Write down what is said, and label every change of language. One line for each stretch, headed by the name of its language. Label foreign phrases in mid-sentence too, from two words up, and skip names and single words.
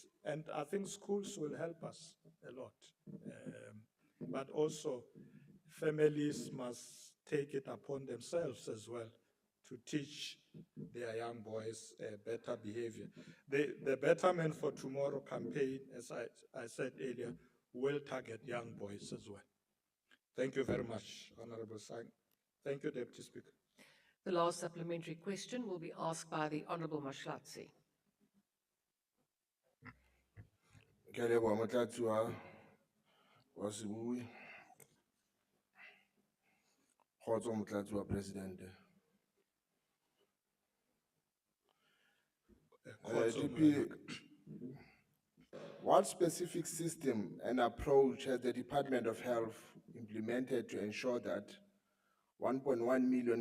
English: And I think schools will help us a lot. But also, families must take it upon themselves as well to teach their young boys better behavior. The Better Men for Tomorrow campaign, as I said earlier, will target young boys as well. Thank you very much, Honorable Sang. Thank you, Deputy Speaker. The last supplementary question will be asked by the Honourable Mashatile.
Southern Sotho: Kelebo Motlatsi wa Sebui. Kgotso Motlatsi wa President.
English: DP, what specific system and approach has the Department of Health implemented to ensure that 1.1 million